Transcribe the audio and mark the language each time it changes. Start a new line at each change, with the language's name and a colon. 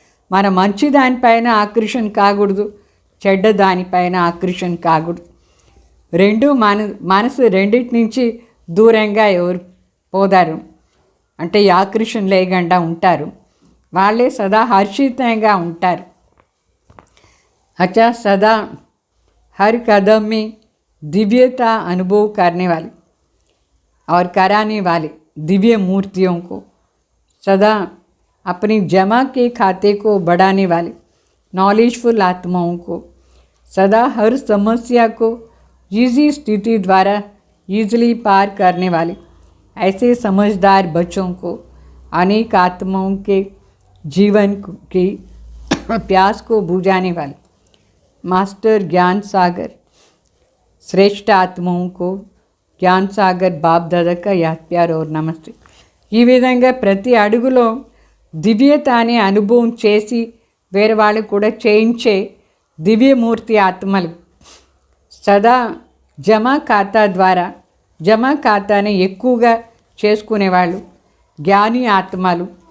Telugu: మన మంచి దానిపైన ఆకర్షణ కాకూడదు, చెడ్డ దానిపైన ఆకర్షణ కాకూడదు. రెండు మనసు రెండింటి నుంచి దూరంగా ఎవరు పోదారు అంటే ఆకర్షణ లేకుండా ఉంటారు, వాళ్ళే సదా హర్షితంగా ఉంటారు.
Hindi: अच्छा सदा हर कदम में दिव्यता अनुभव करने वाले और कराने वाले दिव्य मूर्तियों को, सदा अपनी जमा के खाते को बढ़ाने वाले नॉलेजफुल आत्माओं को, सदा हर समस्या को ईजी स्थिति द्वारा ईजिली पार करने वाले ऐसे समझदार बच्चों को, अनेक आत्माओं के जीवन की प्यास को बुझाने वाले मास्टर ज्ञान सागर श्रेष्ठ आत्माओं को ज्ञान सागर बाप दादा का याद प्यार और नमस्ते.
Telugu: ఈ విధంగా ప్రతి అడుగులో దివ్యత అనే అనుభవం చేసి వేరే వాళ్ళు కూడా చేయించే దివ్యమూర్తి ఆత్మలు, సదా జమా ఖాతా ద్వారా జమా ఖాతాని ఎక్కువగా చేసుకునేవాళ్ళు జ్ఞాని ఆత్మలు.